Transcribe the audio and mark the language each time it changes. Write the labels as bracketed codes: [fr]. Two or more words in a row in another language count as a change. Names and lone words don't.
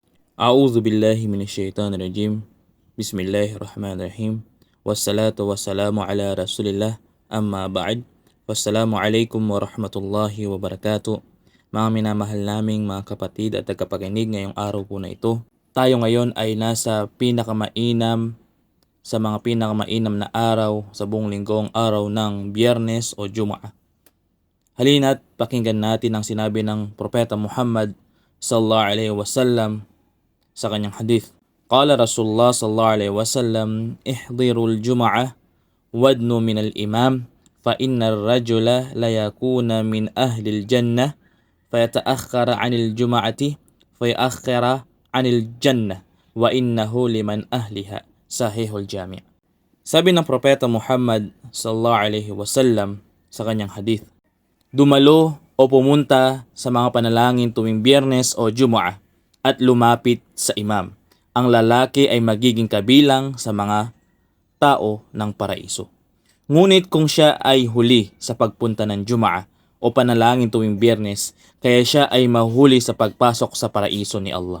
[ar] أعوذ بالله من الشيطان الرجيم بسم الله الرحمن الرحيم. والصلاة والسلام على رسول الله. أما بعد. والسلام عليكم ورحمة الله وبركاته. [tl] Mga minamahal naming mga kapatid at tagapakinig ngayong araw po na ito. Tayo ngayon ay nasa sa mga pinakamainam na araw sa buong linggong araw ng Biyernes o Jumu'ah. Halina't pakinggan natin ang sinabi ng Propeta Muhammad [ar] صلى الله عليه وسلم [tl] sa kanyang hadith. [ar] قال رسول الله صلى الله عليه وسلم احضروا الجمعة وادنوا من الإمام فإن الرجل لا يكون من أهل الجنة فيتأخر عن الجمعة فيؤخر عن الجنة وإنه لمن أهلها. صحيح الجامع'. [tl] Sabi ng Propeta Muhammad [ar] صلى الله عليه وسلم [tl] sa kanyang hadith, dumalo o pumunta sa mga panalangin tuwing Biyernes o Jumu'ah at lumapit sa imam. Ang lalaki ay magiging kabilang sa mga tao ng paraiso. Ngunit kung siya ay huli sa pagpunta ng Jumu'ah o panalangin tuwing Biyernes, kaya siya ay mahuli sa pagpasok sa paraiso ni Allah.